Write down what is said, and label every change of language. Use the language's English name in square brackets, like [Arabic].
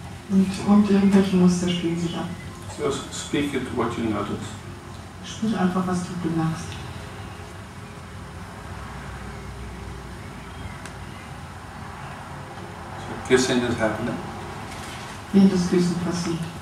[German] Und irgendwelche Muster spielen sich ab. [English] So speak it what you notice. [German] Sprich einfach, was du bemerkst. [English] So kissing is happening. [German] während das Küssen passiert.